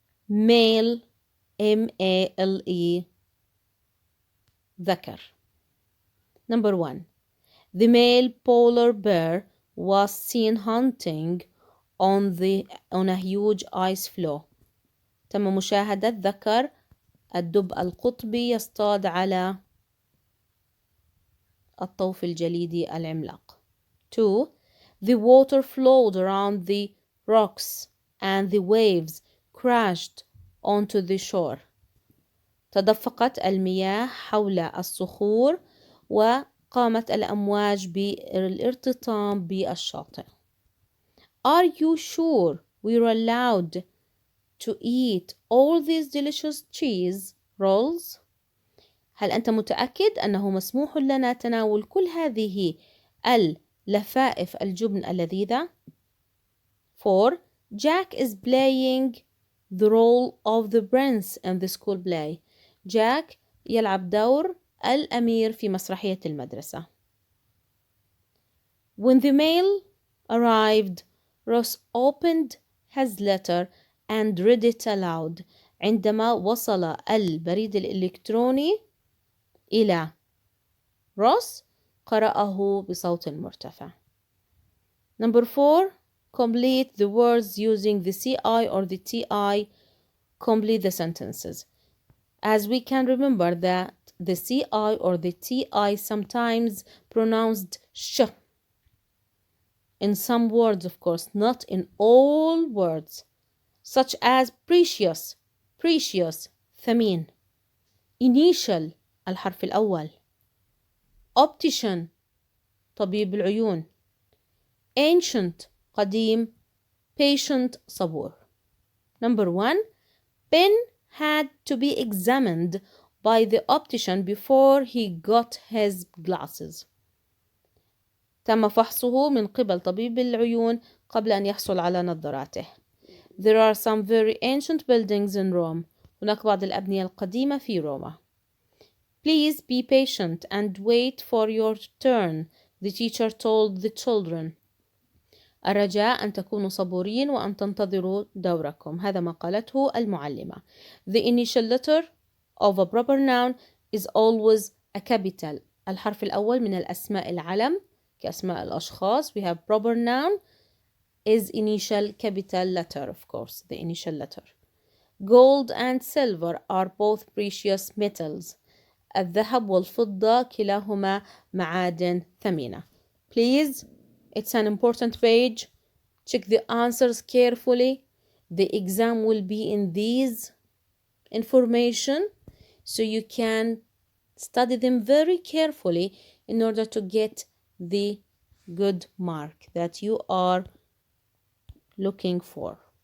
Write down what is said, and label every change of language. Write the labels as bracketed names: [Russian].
[English] mail M-A-L-E ذكر. Number 1. The male polar bear was seen hunting on a huge ice floe. [Arabic] تم مشاهدة ذكر الدب القطبي يصطاد على الطوف الجليدي العملاق. [English] 2. The water flowed around the rocks and the waves crashed onto the shore. [Arabic] تدفقت المياه حول الصخور وقامت الأمواج بالارتطام بالشاطئ. [English] Are you sure we're allowed to eat all these delicious cheese rolls? [Arabic] هل أنت متأكد أنه مسموح لنا تناول كل هذه اللفائف الجبن اللذيذة؟ 4. [English] Jack is playing the role of the prince in the school play. [Arabic] جاك يلعب دور الأمير في مسرحية المدرسة. [English] When the mail arrived, Ross opened his letter and read it aloud. [Arabic] عندما وصل البريد الإلكتروني إلى روس قرأه بصوت مرتفع. [English] Number 4. Complete the words using the CI or the TI. Complete the sentences. As we can remember that the CI or the TI sometimes pronounced sh. In some words, of course, not in all words, such as precious, precious, ثمين. [Arabic] Initial, الحرف الأول. Optician, طبيب العيون. [English] Ancient, قديم. Patient, صبور. Number 1. Pen had to be examined by the optician before he got his glasses. [Arabic] تم فحصه من قبل طبيب العيون قبل أن يحصل على نظاراته. [English] There are some very ancient buildings in Rome. [Arabic] هناك بعض الأبنية القديمة في روما. [English] Please be patient and wait for your turn, the teacher told the children. [Arabic] الرجاء أن تكونوا صبورين وأن تنتظروا دوركم. هذا ما قالته المعلمة. [English] The initial letter of a proper noun is always a capital. [Arabic] الحرف الأول من الأسماء العلم كأسماء الأشخاص. [English] We have proper noun is initial capital letter, of course, the initial letter. Gold and silver are both precious metals. [Arabic] الذهب والفضة كلاهما معادن ثمينة. [English] Please, it's an important page. Check the answers carefully. The exam will be in these information, so you can study them very carefully in order to get the good mark that you are looking for.